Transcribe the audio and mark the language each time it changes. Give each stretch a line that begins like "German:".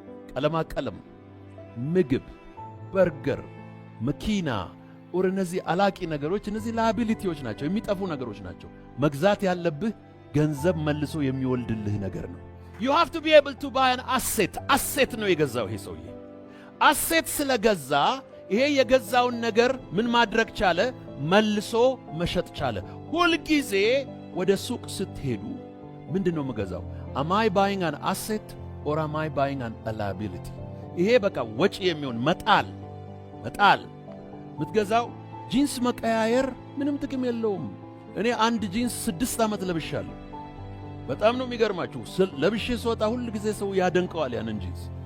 Amharic: ቀለማ ቀለም፣ ምግብ፣ በርገር፣ መኪና ወር እነዚህ አላቂ ነገሮች፣ እነዚህ ላያቢሊቲዎች ናቸው፣ የሚጠፉ ነገሮች ናቸው። መግዛት ያለብህ ገንዘብ መልሶ የሚወልድልህ ነገር ነው።
English: you have to be able to buy an asset።
Amharic: አሴት ነው የገዛው ይሄ ሰውዬ። አሴት ስለገዛ ይሄ የገዛውን ነገር ምን ማድረግ ቻለ? መልሶ መሸጥ ቻለ። ሁልጊዜ ወደ ሱቅ ስትሄዱ ምንድነው የምገዛው?
English: am I buying an asset or am I buying an liability?
Amharic: ይሄ በቃ ወጪ የሚሆን መጣል። ምትገዛው ጂንስ መቀያየር ምንም ጥቅም የለውም። እኔ አንድ ጂንስ 6 ዓመት ለብሻለሁ። በጣም ነው የሚገርማችሁ። ለብሼ ስወጣ ሁሉ ጊዜ ሰው ያደንቀዋል ያንን ጂንስ።